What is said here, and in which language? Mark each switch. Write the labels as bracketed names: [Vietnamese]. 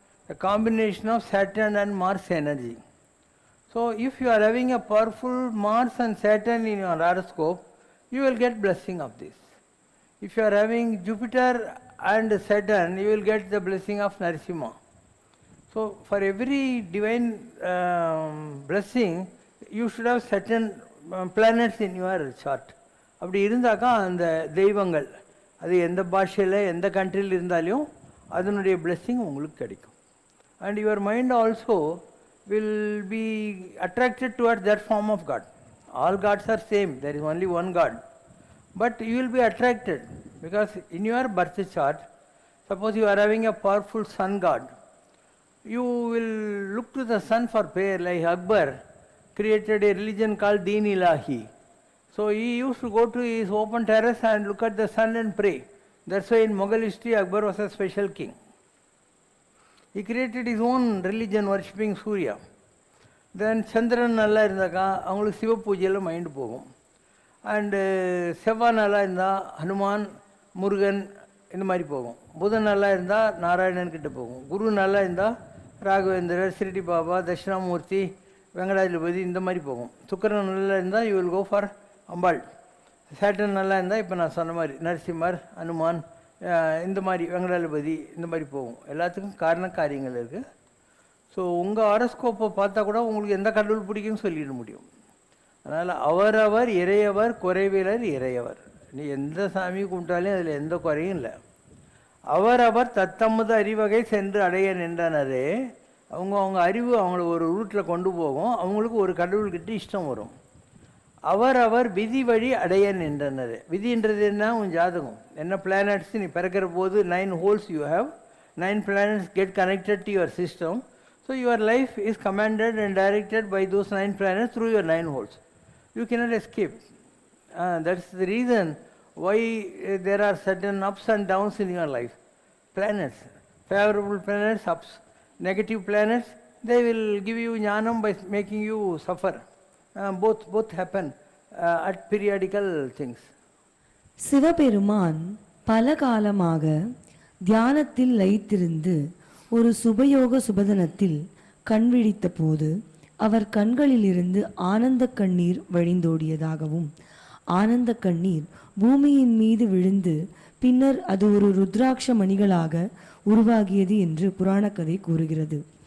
[English] A combination of Saturn and Mars energy. So if you are having a powerful Mars and Saturn in your horoscope, you will get blessing of this. If you are having Jupiter and Saturn, you will get the blessing of Narasimha. So for every divine blessing, you should have certain planets in your chart. [Tamil] அப்படி இருந்தாக்கா அந்த தெய்வங்கள் அது எந்த பாஷையில் எந்த கண்ட்ரியில் இருந்தாலும் அதனுடைய blessing உங்களுக்கு கிடைக்கும். [English] And your mind also will be attracted towards that form of God. All gods are same, there is only one God. But you will be attracted because in your birth chart, suppose you are having a powerful sun god, you will look to the sun for prayer. Like Akbar created a religion called Deen Ilahi. So he used to go to his open terrace and look at the sun and pray. That's why in Mughal history Akbar was a special king. He created his own religion worshipping Surya. [Tamil] Then Chandran நல்லா இருந்தாக்கா அவங்களுக்கு சிவ பூஜையில் mind போகும். And செவ்வாய் நல்லா இருந்தால் ஹனுமான் முருகன் இந்த மாதிரி போகும். புதன் நல்லா இருந்தால் நாராயணன் கிட்ட போகும். குரு நல்லா இருந்தால் ராகவேந்திரர், சிரிடி பாபா, தட்சிணாமூர்த்தி, வெங்கடாஜலபதி இந்த மாதிரி போகும். சுக்கரன் நல்லா இருந்தால் [English] you will go for [Tamil] Ambal. Satan நல்லா இருந்தால் இப்போ நான் சொன்ன மாதிரி நரசிம்மர், ஹனுமான், இந்த மாதிரி வெங்கடாஜலபதி இந்த மாதிரி போகும். எல்லாத்துக்கும் காரண காரியங்கள் இருக்குது. ஸோ உங்கள் ஹாரோஸ்கோப்பை பார்த்தா கூட உங்களுக்கு எந்த கடவுள் பிடிக்கும்னு சொல்லிட முடியும். அதனால் அவரவர் இறையவர் குறைவிலர் இறையவர். நீ எந்த சாமி கும்பிட்டாலும் அதில் எந்த குறையும் இல்லை. அவரவர் தத்தமது அறிவகை சென்று அடைய நின்றனரே. அவங்க அறிவு அவங்கள ஒரு ரூட்டில் கொண்டு போகும். அவங்களுக்கு ஒரு கடவுள்கிட்ட இஷ்டம் வரும். அவரவர் விதி வழி அடைய நின்றனர். விதின்றது என்ன? உன் ஜாதகம் என்ன பிளானட்ஸ் நீ பிறக்கிற போது [English] 9 holes you have, 9 planets get connected to your system. So your life is commanded and directed by those 9 planets through your 9 holes. You cannot escape. That's the reason why there are certain ups and downs in your life. Planets, favorable planets ups, negative planets they will give you jnanam by making you suffer. Both happen at periodical things. [Tamil] Sivaperuman பல காலமாக தியானத்தில் லயித்திருந்து ஒரு சுபயோக சுபதனத்தில் கண்விழித்த போது அவர் கண்களிலிருந்து ஆனந்த கண்ணீர் வழிந்தோடியதாகவும் ஆனந்த கண்ணீர் பூமியின் மீது விழுந்து பின்னர் அது ஒரு ருத்ராட்ச மணிகளாக உருவாகியது என்று புராண கதை கூறுகிறது.